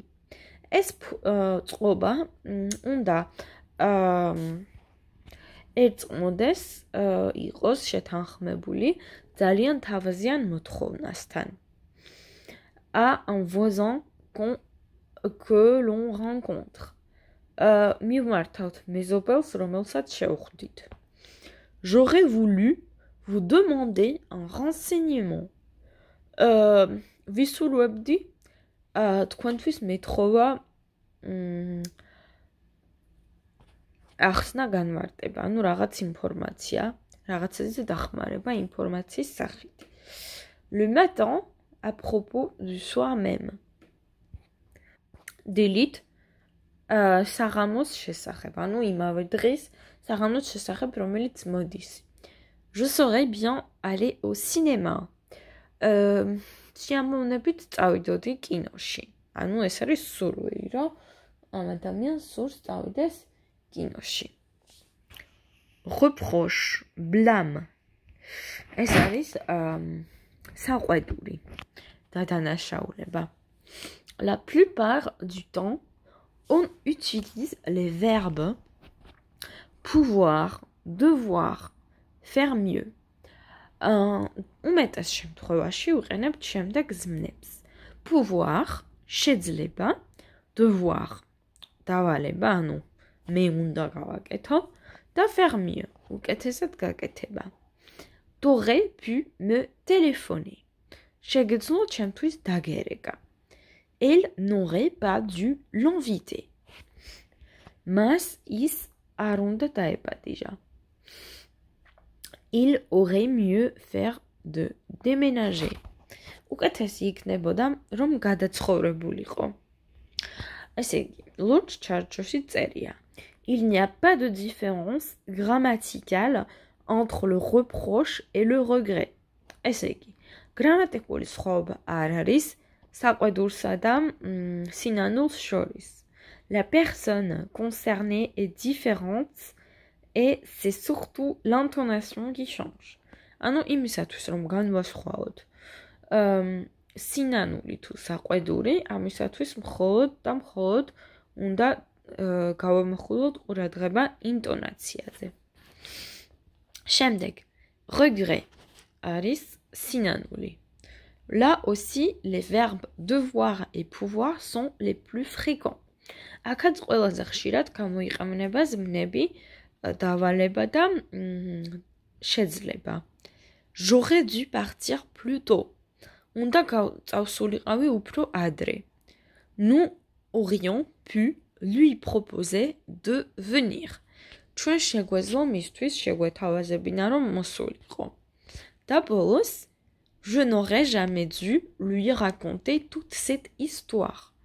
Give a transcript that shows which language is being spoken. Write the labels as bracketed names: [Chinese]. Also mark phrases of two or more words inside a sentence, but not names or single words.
[Georgian] ეს წყობა უნდა ერწყმოდეს იყოს შეთანხმებული ძალიან თავაზიან მოთხოვნასთან. [French] En voisant que l'on rencontre. [Georgian] მივმართავთ მეზობელს, რომელსაც შევხვდით. [French] J'aurais voulu vous demander un renseignement. [Georgian] ვისურვებდი თქვენთვის მეთხოვა ახსნა განმარტება, ანუ რაღაც ინფორმაცია, რაღაცაზე დახმარება ინფორმაციის სახით. [French] Le matin, à propos du soir même. [Georgian] დილით საღამოს შესახებ, ანუ იმავე დღის საღამოს შესახებ, რომელიც მოდის. [French] Je saurais bien aller au cinéma. [Georgian] Სიამოვნებით წავიდოდი კინოში. ანუ ეს არის სურვილი, რომ ამ ადამიანს სურს წავიდეს კინოში. [French] Reproche, blâme. [Georgian] ეს არის საყვედური დადანაშაულება. [French] La plupart du temps, on utilise les verbes pouvoir, devoir, faire mieux. [Georgian] უმეტეს შემთხვევაში ვიყენებთ შემდეგ ზმნებს. Pouvoir, შეძლება, devoir, დავალება, ანუ მე უნდა გავაკეთო და [French] faire mieux, [Georgian] უკეთესად გაკეთება. [French] T'aurais pu me téléphoner. [Georgian] შეგეძლო ჩემთვის დაგერეკა. [French] Elle n'aurait pas dû l'inviter. [Georgian] მას ის არ უნდა დაეპატიჟა. [French] Il aurait mieux faire de déménager. [Georgian] უკეთესი იქნებოდა, რომ გადაცხოვრებულიყო. ესე იგი, ლურჯ ჩარჩოში წერია. [French] Il n'y a pas de différence grammaticale entre le reproche et le regret. [Georgian] ესე იგი, გრამატიკული სხვაობა არ არის საყვედურსა და სინანულს შორის. [French] La personne concernée est différente et c'est surtout l'intonation qui change. [Georgian] ანუ იმისათვის რომ განვასხვაოთ სინანული თუ საყვედური, ამისათვის მხოლოდ და მხოლოდ უნდა გავამახვილოთ ყურადღება ინტონაციაზე. შემდეგ, regret არის სინანული. [French] Là aussi, les verbes devoir et pouvoir sont les plus fréquents. [Georgian] აქაც ყველაზე ხშირად გამოიყენება ზმნები დავალება და შეძლება. [French] J'aurais dû partir plus tôt. [Georgian] უნდა წავსულიყავი უფრო ადრე. [French] Nous aurions pu lui proposer de venir. [Georgian] ჩვენ შეგვეძლო მისთვის შეგვეთავაზებინა რომ მოსულიყო. და ბოლოს, [French] je n'aurais jamais dû lui raconter toute cette histoire.